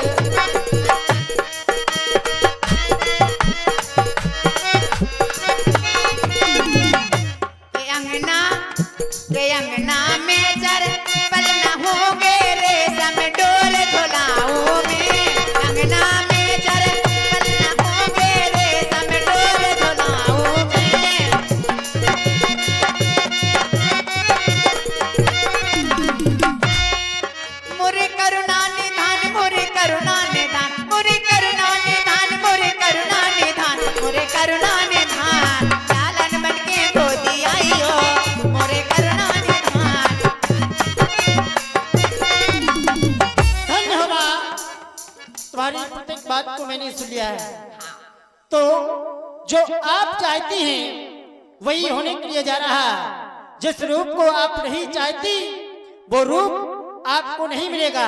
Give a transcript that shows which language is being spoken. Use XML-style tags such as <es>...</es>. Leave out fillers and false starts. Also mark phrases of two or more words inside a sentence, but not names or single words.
<hi>के अंगना में चर पलना होंगे रेशम डोर झोलाओं में अंगना में चर पलना होंगे रेशम डोर झोलाओं में मोरे करुणा निधान मोरे करुणा निधान मोरे करुणा निधान मोरे करुणा निधान मोरे करुणा निधान लालन बन के गोदी आई हो मोरे करुणा निधान धन्यवाद। तुम्हारी प्रत्येक बात को मैंने सुन लिया है। तो जो आप चाहती हैं वही होने के लिए जा रहा है। जिस रूप को आप नहीं चाहती वो रूप आपको नहीं मिलेगा।</hi>